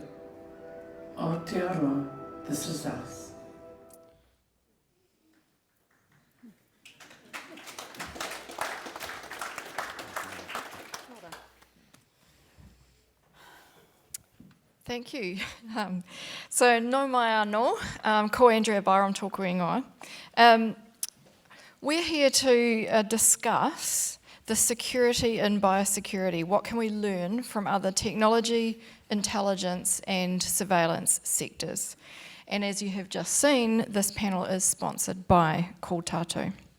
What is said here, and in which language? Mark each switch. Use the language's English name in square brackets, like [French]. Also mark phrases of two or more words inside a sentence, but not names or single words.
[English] Aotearoa, this is us. Thank you. [Māori] So, no mai anō, ko Andrea Byram tōku ingoa. [English] We're here to discuss the security in biosecurity. What can we learn from other technology, intelligence and surveillance sectors? And as you have just seen, this panel is sponsored by Ko Tātou.